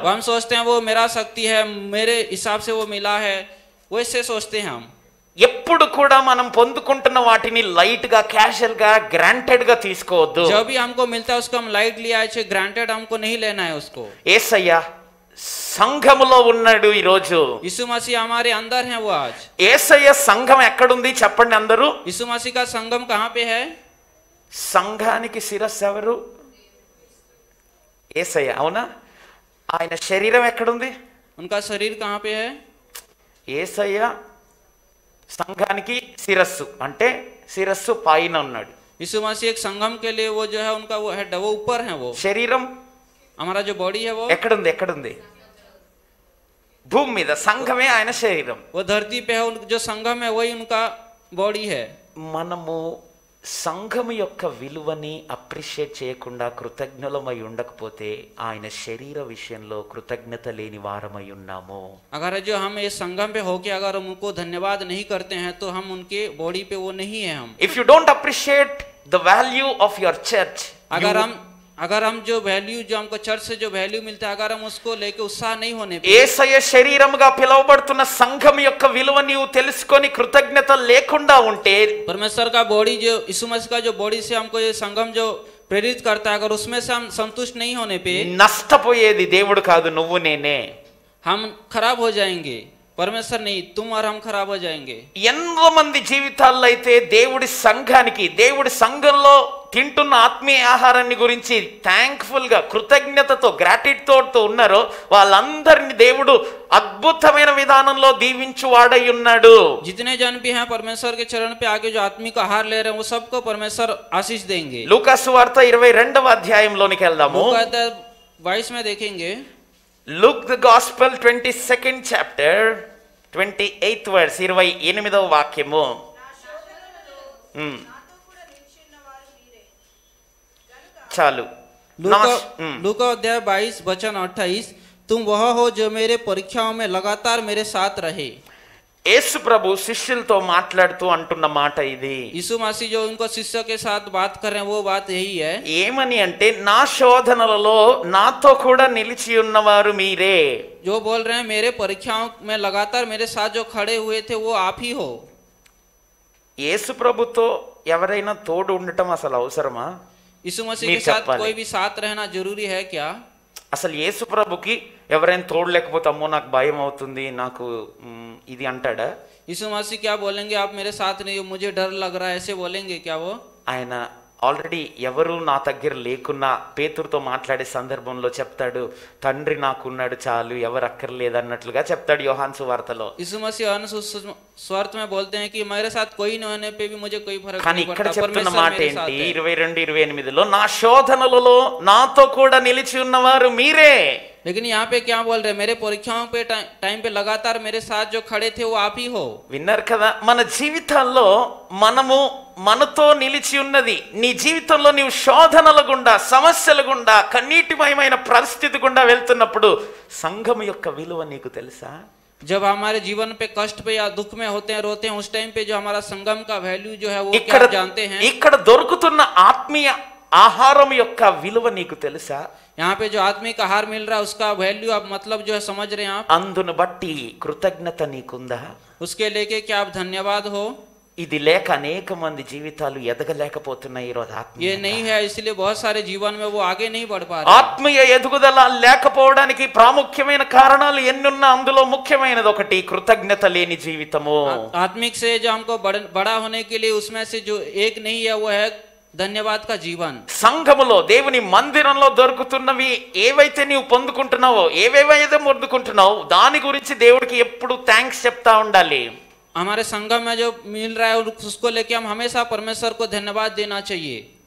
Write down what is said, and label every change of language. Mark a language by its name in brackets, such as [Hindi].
[Hindi] वो हम सोचते हैं वो मेरा शक्ति है, मेरे हिसाब से वो मिला है, वैसे सोचते हैं हम। [Telugu] ఎప్పుడు కూడా మనం పొందుకుంటున్న వాటిని లైట్ గా, క్యాషువల్ గా, గ్రాంటెడ్ గా తీసుకోవద్దు. [Hindi] जो भी हमको मिलता है उसको हम लाइट लिया है, ग्रांटेड हमको नहीं लेना है उसको। [Telugu] యేసయ్య సంఘములో ఉన్నాడు ఈ రోజు. [Hindi] यीशु मसीह हमारे अंदर है वो आज। [Telugu] యేసయ్య సంఘం ఎక్కడుంది చెప్పండి అందరూ. [Hindi] यीशु मसीह का संगम कहाँ पे है? [Telugu] సంఘానికి శిరస్సు ఎవరు? యేసయ్య, అవునా? ఆయన శరీరం ఎక్కడుంది? [Hindi] उनका शरीर कहाँ पे है? [Telugu] యేసయ్య సంఘానికి శిరస్సు, అంటే శిరస్సు పైన ఉన్నాడు. [Hindi] यीशु मसीह एक संगम के लिए वो जो है उनका वो हेड, वो ऊपर है। वो [Telugu] శరీరం [Hindi] हमारा जो बॉडी है वो [Telugu] ఎక్కడుంది? భూమి మీద. సంఘమే ఆయన శరీరం. [Hindi] वो धरती पे है, जो संगम है वही उनका बॉडी है। [Telugu] మనము సంఘం యొక్క విలువని అప్రిషియేట్ చేయకుండా కృతజ్ఞులమై ఉండకపోతే ఆయన శరీర విషయంలో కృతజ్ఞత లేని వారమై ఉన్నాము. [Hindi] अगर जो हम ये संगम पे होके अगर हम उनको धन्यवाद नहीं करते हैं तो हम उनके बॉडी पे वो नहीं है हम। [English] If you don't appreciate the value of your church, [Hindi] अगर हम जो वैल्यू, जो हमको चर्च से जो वैल्यू मिलता है, अगर हम उसको लेके उत्साह नहीं होने पे, [Telugu] యేసయ్య శరీరముగా పిలువబడుతున్న సంఘం యొక్క విలువ నీవు తెలుసుకొని కృతజ్ఞత లేకుండా ఉంటే, [Hindi] परमेश्वर का बॉडी जो यीशु मसीह का जो बॉडी से हमको ये संगम जो प्रेरित करता है, अगर उसमें से हम संतुष्ट नहीं होने पे, [Telugu] నష్టపోయేది దేవుడు కాదు, నువ్వు నేనే. [Hindi] हम खराब हो जाएंगे। परमेश्वर नहीं, तुम और हम खराब हो जाएंगे। [Telugu] ఎంతో మంది జీవితాల్లో అయితే దేవుడి సంఘానికి, దేవుడి సంఘంలో తింటున్న ఆత్మీయ ఆహారాన్ని గురించి థ్యాంక్ఫుల్ గా, కృతజ్ఞతతో, గ్రాటిట్యూడ్ తో ఉన్నారో వాళ్ళందరినీ దేవుడు అద్భుతమైన విధానంలో దీవించు వాడై ఉన్నాడు. [Hindi] जितने जन भी हैं परमेश्वर के चरण पे आके जो आत्मिक आहार ले रहे हैं, वो सबको परमेश्वर आशीष देंगे। [Telugu] లూకా సువార్త 22వ అధ్యాయంలోనికి వెళ్దాము. [Hindi] 22 में देखेंगे। [English] Luke the Gospel 22nd chapter 28th verse [Telugu] 28వ వాక్యము. చాలు. [Hindi] लूका अध्याय 22 वचन 28, तुम वह हो जो मेरे परीक्षाओं में लगातार मेरे साथ रहे। [Telugu] యేసు ప్రభు శిష్యులతో మాట్లాడుతూ అంటున్న మాట ఇది. [Hindi] यीशु मसीह जो उनको शिष्य के साथ बात कर रहे हैं वो बात यही है। [Telugu] ఏమని అంటే, నా శోధనలలో నాతో కూడా నిలిచి ఉన్నవారు మీరే. [Hindi] जो बोल रहे हैं मेरे परीक्षाओं में लगातार मेरे साथ जो खड़े हुए थे वो आप ही हो। [Telugu] యేసు ప్రభుతో ఎవరైనా తోడు ఉండటం అసలు అవసరమా? [Hindi] यीशु मसीह के साथ कोई भी साथ रहना जरूरी है क्या? [Telugu] అసలు యేసు ప్రభుకి ఎవరైనా తోడు లేకపోతే అమ్మో నాకు భయం అవుతుంది, నాకు ఇది అంటాడా? [Hindi] यीशु मसीह क्या बोलेंगे, आप मेरे साथ नहीं हो, मुझे डर लग रहा है, ऐसे बोलेंगे क्या वो? [Telugu] ఆయన ఆల్రెడీ ఎవరు నా దగ్గర లేకున్నా పేతురుతో మాట్లాడే సందర్భంలో చెప్తాడు, తండ్రి నాకున్నాడు చాలు, ఎవరు అక్కర్లేదు అన్నట్లుగా చెప్తాడు యోహాను సువార్తలో. [Hindi] यीशु मसीह स्वार्थ में बोलते हैं कि मेरे साथ कोई न होने पे भी मुझे कोई फर्क [Telugu] కానీ [Hindi] नहीं [Telugu] ఇక్కడ [Hindi] पड़ता, [Telugu] చెప్తున్న [Hindi] परमेश्वर [Telugu] మాట [Hindi] मेरे [Telugu] ఏంటి? [Hindi] साथ है। [Telugu] 22-28లో నా శోధనలలో నాతో కూడా నిలిచి ఉన్నవారు మీరే. [Hindi] लेकिन यहाँ पे क्या बोल रहे हैं, मेरे परीक्षाओं पे टाइम पे लगातार मेरे साथ जो खड़े थे वो आप ही हो। [Telugu] విన్నారు కదా, మన జీవితాల్లో మనము మనతో నిలిచి ఉన్నది. నీ జీవితంలో నీవు శోధనల గుండా, సమస్యల గుండా, కన్నీటిమయమైన పరిస్థితి గుండా వెళ్తున్నప్పుడు సంఘం యొక్క విలువ నీకు తెలుసా? [Hindi] जब हमारे जीवन पे कष्ट पे या दुख में होते हैं, रोते हैं, उस टाइम पे जो हमारा संगम का वैल्यू जो है वो क्या आप जानते हैं? [Telugu] ఇక్కడ దొరుకుతున్న ఆత్మీయ ఆహారం యొక్క విలువ నీకు తెలుసా? [Hindi] यहाँ पे जो आत्मिक आहार मिल रहा है उसका वैल्यू आप मतलब जो है समझ रहे हैं आप? [Telugu] అందును బట్టి కృతజ్ఞత నీకుందా? [Hindi] उसके लेके क्या आप धन्यवाद हो? [Telugu] ఇది లేక అనేక మంది జీవితాలు ఎదగలేకపోతున్నాయి ఈరోజు. [Hindi] ये नहीं है इसलिए बहुत सारे जीवन में वो आगे नहीं बढ़ पा रहे। [Telugu] ఆత్మీయ ఎదుగుదల లేకపోవడానికి ప్రాముఖ్యమైన కారణాలు ఎన్నున్నా అందులో ముఖ్యమైనది ఒకటి కృతజ్ఞత లేని జీవితము. [Hindi] आत्मिक से जो हमको बड़ा होने के लिए उसमें से जो एक नहीं है वो है धन्यवाद का जीवन। [Telugu] సంఘములో దేవుని మందిరంలో దొరుకుతున్నవి ఏవైతే నీవు పొందుకుంటున్నావో, ఏవేవైతే పొందుకుంటున్నావు దాని గురించి దేవుడికి ఎప్పుడు థ్యాంక్స్ చెప్తా ఉండాలి. [Hindi] हमारे संगम में जो मिल रहा है उसको लेके हम हमेशा परमेश्वर को धन्यवाद देना चाहिए।